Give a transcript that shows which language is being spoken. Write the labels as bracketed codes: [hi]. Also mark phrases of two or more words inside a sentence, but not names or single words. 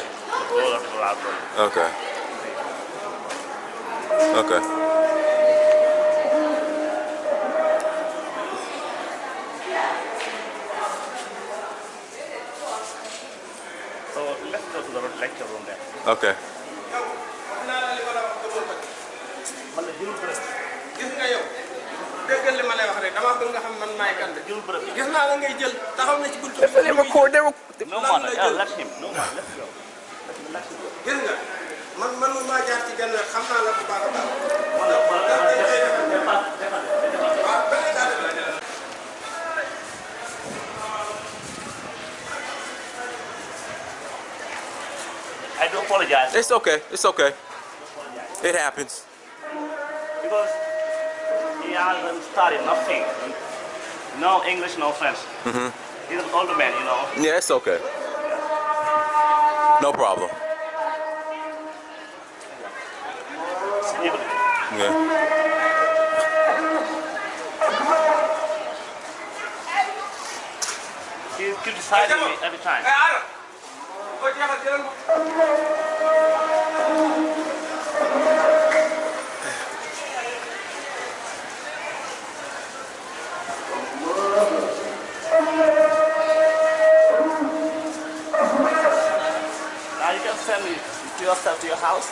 [en] the builder of his library. Okay. Okay. So let's go to the lecture room there. Okay. [wo] wax naa la li ma la wax gëmoo ko. Man la jëlul bërëb. gis nga yow déggal li ma lay wax rek dama bëgg nga xam man maay kan de. Jëlul bërëb. gis naa la ngay jël taxaw na ci buntu. [en] They record. No matter. Let him. No matter. Let's go. Let him go. [wo] gis nga man maa jaar ci genn xam naa la bu baax a baax. waaw beneen saa def la. [en] I do apologize. It's okay. It's okay. It happens. Because he hasn't studied nothing. No English, no French. He's an older man, Yeah, it's okay. No problem. Yeah. He's criticizing me every time. [wo] Ara boo jeexal jëlal ma. [en] Now you can send me to yourself to your house.